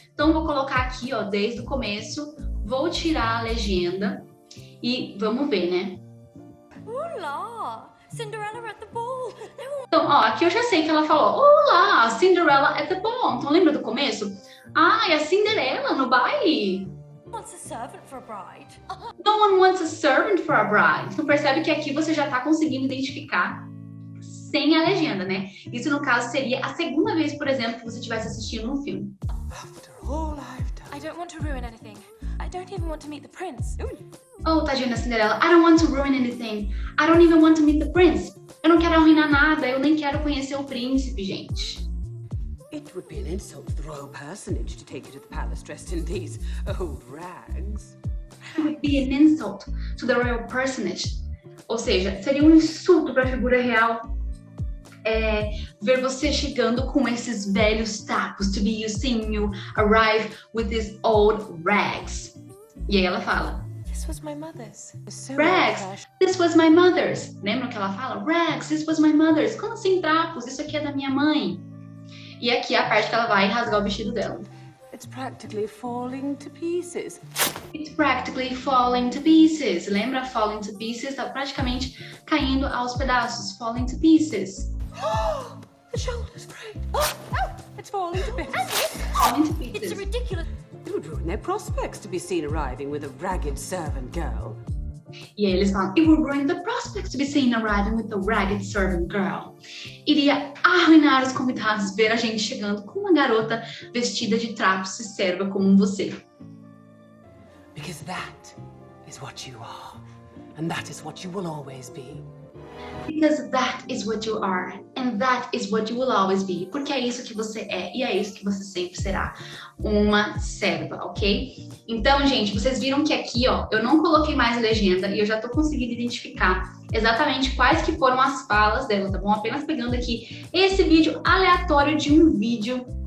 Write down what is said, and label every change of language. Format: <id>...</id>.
<pt>Então vou colocar aqui, ó, desde o começo, vou tirar a legenda e vamos ver, né?</pt> <en>Hola! Cinderella at the ball.</en> <pt>Então, ó, aqui eu já sei que ela falou, olá,</pt> <en>Cinderella at the ball.</en> <pt>Então lembra do começo? Ah, é a Cinderela no baile.</pt> <en>Wants a servant for a bride. No one wants a servant for a bride.</en> <pt>Então percebe que aqui você já tá conseguindo identificar sem a legenda, né? Isso no caso seria a segunda vez, por exemplo, que você estivesse assistindo um filme.</pt> <en>After all I've done. I don't want to ruin anything. I don't even want to meet the prince.</en> <pt>Oh, tadinha da Cinderela.</pt> <en>I don't want to ruin anything. I don't even want to meet the prince.</en> <pt>Eu não quero arruinar nada, eu nem quero conhecer o príncipe, gente.</pt> <en>It would be an insult to the royal personage to take you to the palace dressed in these old rags. It would be an insult to the royal personage.</en> <pt>Ou seja, seria um insulto para a figura real ver você chegando com esses velhos trapos,</pt> <en>to be seeing you arrive with these old rags.</en> <pt>E aí ela fala,</pt> <en>This was my mother's. So rags, old-fashioned. this was my mother's.</en> <pt>Lembram que ela fala?</pt> <en>Rags, this was my mother's.</en> <pt>Como assim trapos? Isso aqui é da minha mãe. E aqui é a parte que ela vai rasgar o vestido dela.</pt> <en>It's practically falling to pieces. It's practically falling to pieces.</en> <pt>Lembra?</pt> <en>Falling to pieces,</en> <pt>tá praticamente caindo aos pedaços.</pt> <en>Falling to pieces. The shoulder's frayed. Oh, it's falling to bits. falling to It's pieces. ridiculous. It would ruin their prospects to be seen arriving with a ragged servant girl.</en> <pt>E aí eles falam,</pt> <en>it would ruin the prospects to be seen arriving with a ragged servant girl.</en> <pt>Iria arruinar os convidados ver a gente chegando com uma garota vestida de trapos e serva como você.</pt> <en>Because that is what you are. And that is what you will always be. Because that is what you are, and that is what you will always be.</en> <pt>Porque é isso que você é, e é isso que você sempre será. Uma serva, ok? Então, gente, vocês viram que aqui, ó, eu não coloquei mais legenda e eu já tô conseguindo identificar exatamente quais que foram as falas dela, tá bom? Apenas pegando aqui esse vídeo aleatório de um vídeo.</pt>